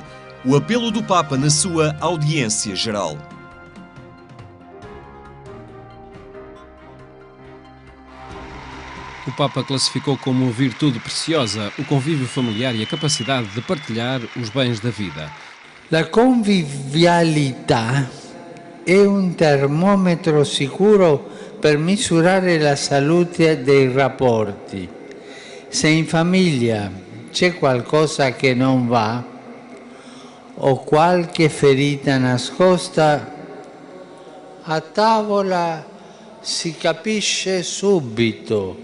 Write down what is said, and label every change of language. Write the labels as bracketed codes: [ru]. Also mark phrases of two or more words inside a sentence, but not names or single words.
[pt] O apelo do Papa na sua audiência geral. O Papa classificou como virtude preciosa o convívio familiar e a capacidade de partilhar os bens da vida. [it] La convivialità è un termometro sicuro per misurare la salute dei rapporti. Se in famiglia c'è qualcosa che non va o qualche ferita nascosta, a tavola si capisce subito.